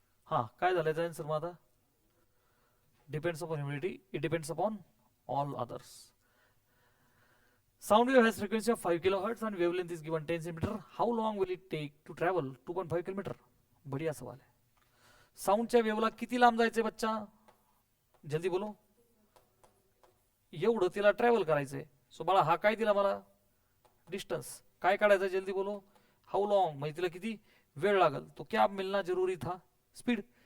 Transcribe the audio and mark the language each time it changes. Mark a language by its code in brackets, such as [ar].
[mr] हा, काय झालं याचा आन्सर मग आता? [en] Depends upon humidity. It depends upon all others. Sound wave has frequency of 5 kilohertz and wavelength is given 10 cm. How long will it take to travel 2.5 km? [hi] बढ़िया सवाल है. [mr] साऊंडच्या वेवला किती लांब जायचंय बच्चा? [hi] जल्दी बोलो. [mr] एवढं तिला ट्रॅव्हल करायचंय. सो बाळा हा काय दिला मला? डिस्टन्स. काय काढायचं? [hi] जल्दी बोलो. [mr] हाऊ लॉन्ग, म्हणजे तिला किती वेळ लागल. [hi] तो क्या मिलना जरूरी था? [mr] स्पीड.